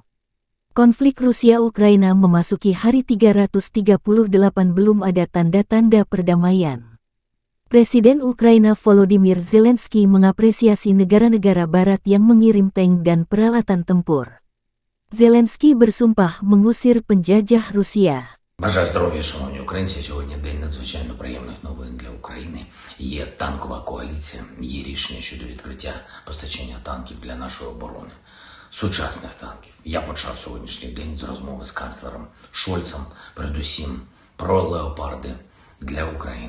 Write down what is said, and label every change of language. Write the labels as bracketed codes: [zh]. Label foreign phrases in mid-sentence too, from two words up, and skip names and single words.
[id] Konflik Rusia-Ukraina memasuki hari 338 belum ada tanda-tanda perdamaian. Presiden Ukraina Volodymyr Zelensky mengapresiasi negara-negara barat yang mengirim tank dan peralatan tempur. Zelensky bersumpah mengusir penjajah Rusia. [uk] Бажаю здоров'я, шановні українці. Сьогодні день надзвичайно приємних новин для України. Є танкова коаліція, є рішення щодо відкриття постачання танків для нашої оборони. Сучасних танків. Я почав сьогоднішній день з розмови з канцлером Шольцем, передусім про леопарди для України.